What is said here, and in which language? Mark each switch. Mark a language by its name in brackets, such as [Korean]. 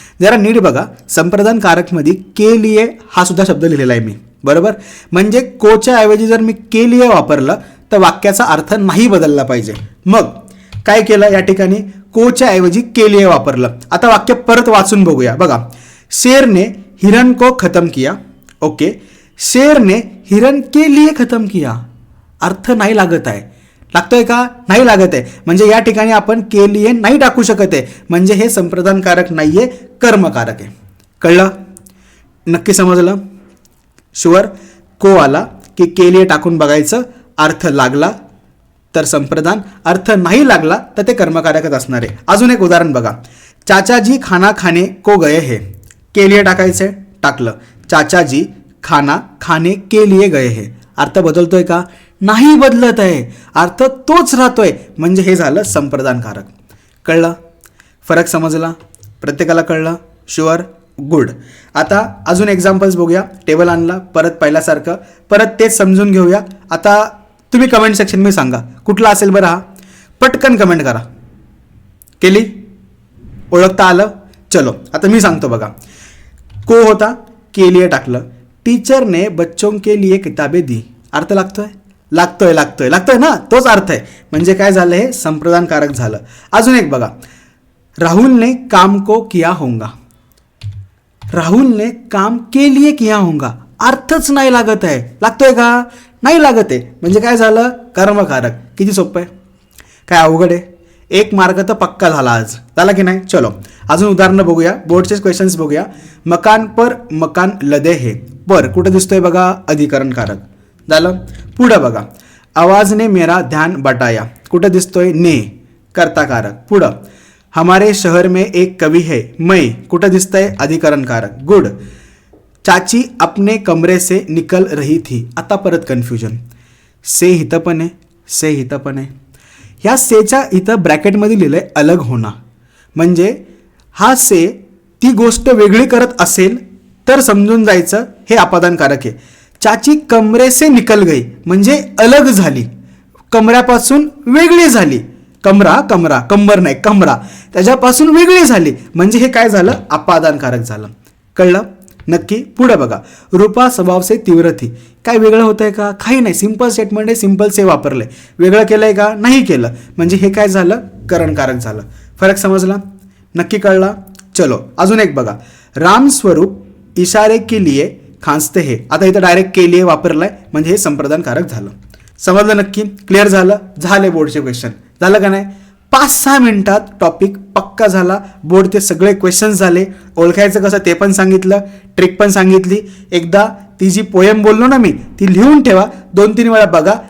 [Marathi] जरा नीट बघा, संप्रदानकारकमध्ये के लिए हा सुद्धा शब्द लिहिलेला आहे मी. बरोबर? म्हणजे कोच्या ऐवजी जर मी के लिए वापरलं तर वाक्याचा अर्थ नाही बदलला पाहिजे. मग काय केलं? या ठिकाणी कोच्या ऐवजी के लिए वापरलं. आता वाक्य परत वाचून बघूया. [Hindi] बघा, शेर ने हिरण को खतम किया. ओके, शेर ने हिरण के लिए खतम किया. [Marathi] अर्थ नाही लागत आहे. लागतोय का? नाही लागत आहे. म्हणजे या ठिकाणी आपण के लिए नाही टाकू शकत आहे. म्हणजे हे संप्रदानकारक नाहीये, कर्मकारक आहे. कळलं? नक्की समजलं? शुअर? को आला की के लिए टाकून बघायचं. अर्थ लागला तर संप्रदान, अर्थ नाही लागला तर ते कर्मकारकच असणार आहे. अजून एक उदाहरण बघा, [Hindi] चाचाजी खाना खाने को गए है. [Marathi] के लिए टाकायचंय. टाकलं. [Hindi] चाचाजी खाना खाने के लिए गए है. [Marathi] अर्थ बदलतोय का? नाही बदलत आहे. अर्थ तोच राहतोय. म्हणजे हे झालं संप्रदानकारक. कळलं? फरक समजला? प्रत्येकाला कळलं? शुअर? गुड. आता अजून एक्झाम्पल्स बघूया. टेबल आणला, परत पहिल्यासारखं, परत तेच समजून घेऊया. आता तुम्ही कमेंट सेक्शनमध्ये सांगा कुठला असेल बरं हा. पटकन कमेंट करा. केली? ओळखता आलं? चलो आता मी सांगतो बघा. को होता, के लिए टाकलं. [Hindi] टीचर ने बच्चों के लिए किताबें दी. [Marathi] अर्थ लागतोय ना, तोच अर्थ आहे. म्हणजे काय झालं, हे संप्रदानकारक झालं. अजून एक बघा. [Hindi] राहुल ने काम को किया होगा. राहुल ने काम के लिए किया होगा. [Marathi] अर्थच नाही लागत आहे. लागतोय का? नाही लागत आहे. म्हणजे काय झालं, कर्मकारक. किती सोपं आहे, काय अवघड आहे. 1 मार्क तर पक्का झाला आज. झाला की नाही? चलो अजून उदाहरणं बघूया, बोर्डचे क्वेश्चन्स बघूया. [Hindi] मकान पर मकान लदे है. [Marathi] पर कुठं दिसतोय बघा, अधिकरणकारक झालं. पुढं बघा. [Hindi] आवाज ने मेरा ध्यान बटाया. [Marathi] कुठं दिसतोय, ने, कर्ताकारक. पुढं. [Hindi] हमारे शहर में एक कवि है, मैं. [Marathi] कुठं दिसतंय, अधिकरणकारक. [Hindi] गुड. चाची अपने कमरे से निकल रही थी. [Marathi] आता परत कन्फ्युजन. से इथं पण आहे, से इथं पण आहे. ह्या सेच्या इथं ब्रॅकेटमध्ये लिहिलंय अलग होना. म्हणजे हा से ती गोष्ट वेगळी करत असेल तर समजून जायचं हे अपादानकारक आहे. [Hindi] चाची कमरे से निकल गई [Marathi] म्हणजे अलग झाली, कमऱ्यापासून वेगळी झाली. कमरा कंबर नाही, कमरा, त्याच्यापासून वेगळी झाली म्हणजे हे काय झालं, अपादानकारक झालं. कळलं नक्की? पुढे बघा. [Hindi] रूपा स्वभाव से तीव्र थी. [Marathi] काय वेगळं होतंय का? काही नाही. सिंपल स्टेटमेंट आहे, सिंपल से वापरलंय. वेगळं केलंय का? नाही केलं. म्हणजे हे काय झालं, करणकारक झालं. फरक समजला? नक्की कळला? चलो अजून एक बघा. [Hindi] राम स्वरूप इशारे के लिए खांसते है. [Marathi] आता इथं डायरेक्ट के लिए वापरलाय म्हणजे हे संप्रदानकारक झालं. समजलं नक्की? क्लिअर झालं? झाले बोर्डचे क्वेश्चन. झालं का नाही? 5-6 मिनिटात टॉपिक पक्का झाला. बोर्डचे सगळे क्वेश्चन्स झाले. ओळखायचं कसं ते पण सांगितलं, ट्रिक पण सांगितली. एकदा ती जी पोएम बोललो ना मी, ती लिहून ठेवा. 2-3 वेळा बघा.